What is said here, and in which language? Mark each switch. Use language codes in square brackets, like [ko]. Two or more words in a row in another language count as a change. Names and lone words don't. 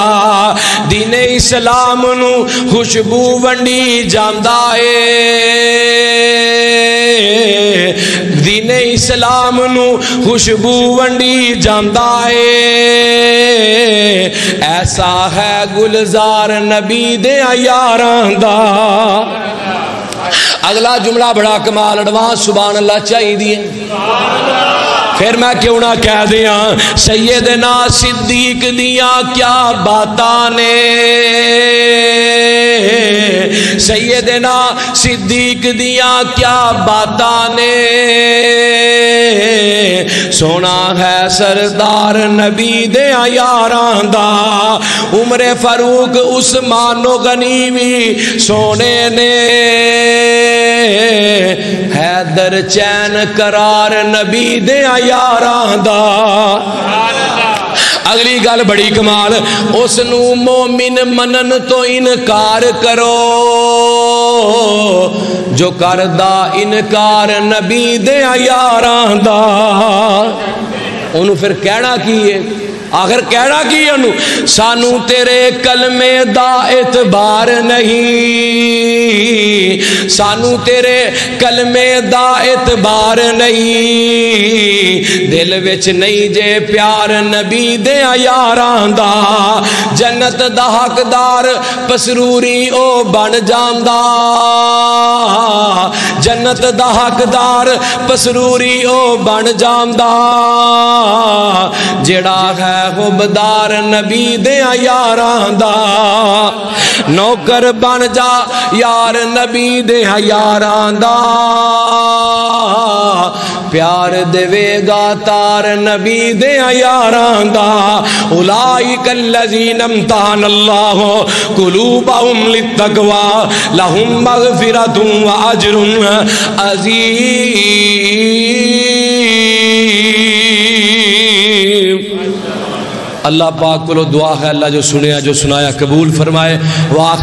[pa] دین اسلام نو خوشبو ونڈی جاندا اے، دین اسلام نو خوشبو ونڈی جاندا اے. ایسا ہے گلزار نبی دیاں یاراں دا. اگلا جملہ بڑا کمال ایڈوانس [ar] سبحان اللہ [pa] چاہیے دیئے. پھر میں کیوں نہ کہہ دیا سیدنا صدیق دیاں کیا باتاں نے، سیدنا صدیق دیاں کیا باتاں نے. سونا ہے سردار نبی دیاں یاراں دا. عمر فاروق عثمان و غنی بھی سونے نے، حیدر چین قرار نبی دیاں یاراں دا. اگلی گل بڑی کمال، اس نو مومن منن تو انکار کرو، جو کردہ انکار نبی دیاں یاراں دا. انہوں پھر کہنا کیے، آخر کہنا کی انہوں، سانو تیرے کلمے دا اعتبار نہیں، سانو تیرے کلمے دا اعتبار نہیں. دل وچ نہیں جے پیار نبی دیاں یاراں دا، جنت دا حقدار پسروری او بن جاندا، جنت دا حقدار پسروری او بن جاندا. جڑا ہے حبدار نبی دیاں یاراں دا. نوکر بن جا یار نبی دیاں یاراں دا، پیار دے گا تار نبی دیاں یاراں دا. [ar] اولئک الذین امتحن اللہ قلوبہم للتقوی لہم مغفرۃ واجر عظیم. [ur] اللہ پاک کو دعا ہے اللہ جو سنیا جو سنایا قبول فرمائے۔